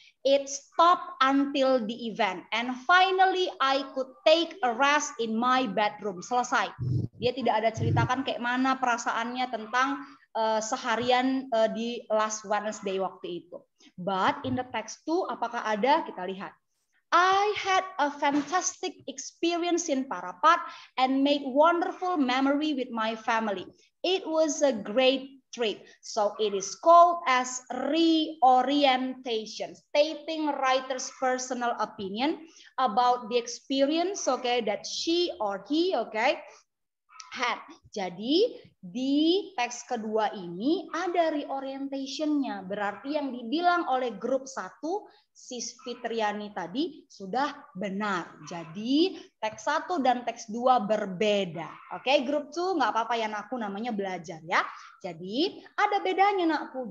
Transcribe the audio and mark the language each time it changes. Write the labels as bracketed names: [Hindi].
[English] It stopped until the event and finally I could take a rest in my bedroom. [Indonesian] Selesai. Dia tidak ada ceritakan kayak mana perasaannya tentang seharian di last Wednesday waktu itu. [English] But in the text 2 [Indonesian] apakah ada? Kita lihat. [English] I had a fantastic experience in Parapat and made wonderful memory with my family. It was a great trip. So it is called as reorientation, stating writer's personal opinion about the experience, okay, that she or he, okay, had. [Indonesian] Jadi di teks kedua ini ada reorientation-nya. Berarti yang dibilang oleh grup 1 Sis Fitriani tadi sudah benar. Jadi teks 1 dan teks 2 berbeda. Oke, grup 2 nggak apa-apa ya nakku, namanya belajar ya. Jadi ada bedanya nakku.